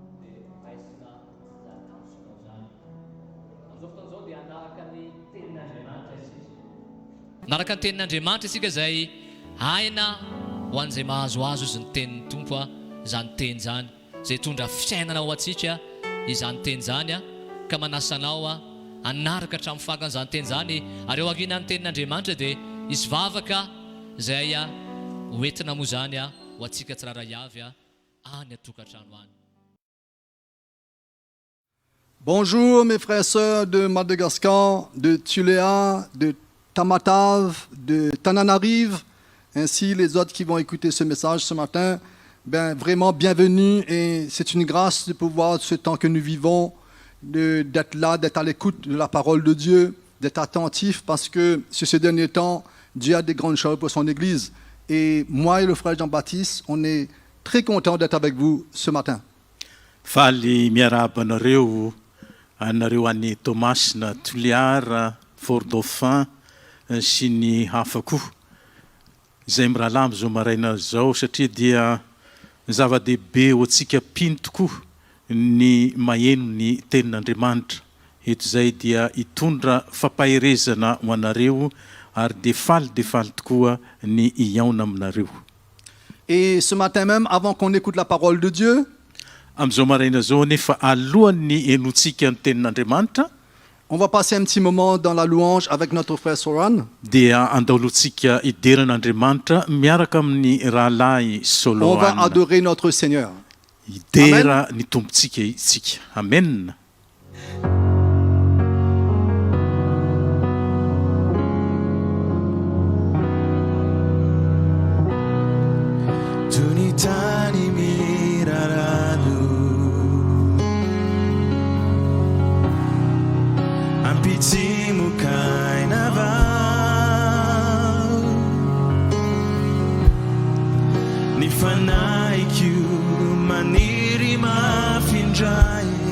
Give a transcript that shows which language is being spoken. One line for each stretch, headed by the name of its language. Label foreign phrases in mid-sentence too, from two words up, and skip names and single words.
Malagasy: Naraka ny tenin'Andriamanitra isika izay haina ho an'izay mahazoazo izy ny tenin'ny tompo a, izany teny zany izay tondra fiainana ho antsika izany teny zany a, ka manasanao a anaraka hatramin'ny fakan'izany teny zany ary eo aorianan'ny tenin'Andriamanitra dia isy vavaka izay a hoentina moa zany a ho antsika tsiraray avy a any atokantrano any.
French: Bonjour mes frères et sœurs de Madagascar, de Tuléa, de Tamatave, de Tananarive, ainsi les autres qui vont écouter ce message ce matin. Ben, vraiment bienvenue et c'est une grâce de pouvoir, ce temps que nous vivons, d'être là, d'être à l'écoute de la parole de Dieu, d'être attentif parce que sur ces derniers temps, Dieu a des grandes choses pour son Église. Et moi et le frère Jean-Baptiste, on est très contents d'être avec vous ce matin.
Malagasy: Faly miarabanareo anareo any Thomas na Tuliara, Fort Dauphin sy ny hafa koa izay miralamy zao maraina zao satria dia zava-dehibe ho antsika pino tokoa ny maheno ny tenin'Andriamanitra. Eto izay dia hitondra fampaherezana ho anareo ary defaly tokoa ny hiaona aminareo.
French: Et ce matin même, avant qu'on écoute la parole de Dieu,
Malagasy: am'izao maraina zao nefa alohan'ny enontsika ny tenin'Andriamanitra,
French: on va passer un petit moment dans la louange avec notre frère Soran.
Malagasy: dia andaolotsika ideran'Andriamanitra miaraka amin'ny rahalahy
French: On Soloana. va adorer notre Seigneur.
Malagasy: Idera ny tompontsika itsika.
French: Amen. Tunitani miraranu Ampitimu kainavau Nifanaikiu maniri mafindrai